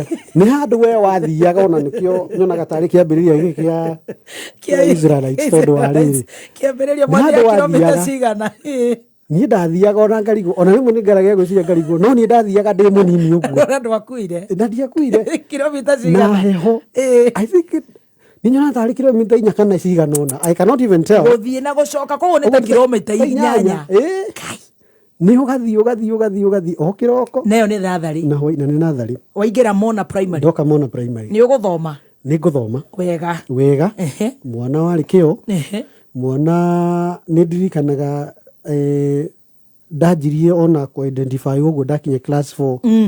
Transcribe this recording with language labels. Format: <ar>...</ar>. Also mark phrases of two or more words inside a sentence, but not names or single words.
<ki>Nĩ handũ we wathiaga ona nĩkĩo nyonaga tarĩ kĩambĩrĩria gĩkĩ kĩa Israelites tondũ wa rĩrĩ. Kĩambĩrĩria mwathia kilomita cigana. Niĩ ndathiaga ona ngarigwo ona rĩmwe nĩ ngeragia gwĩciria ngarigwo no niĩ ndathiaga ndĩ mũnini ũguo. Na ndwakuire. Na ndiakuire. Kilomita cigana. Na heho.</ki> <en>I think</en> <ki>ninyona tarĩ kilomita 4 kana 6 ona.</ki> <en>I cannot even tell.</en> <ki>Gũthiĩ na gũcoka koguo nĩ ta kilomita 8. Kai. Nĩ ũgathiĩ o kĩroko. Nayo nĩ natharĩ. Na nĩ natharĩ. Waingĩra Mona primary. Ndoka Mona primary. Nĩ ũgũthoma. Nĩ ngũthoma. Wega. Mwana warĩ kĩo. Mwana nĩ ndirikanaga ndanjirie ona ku identify ũguo ndakinya class 4.</ki>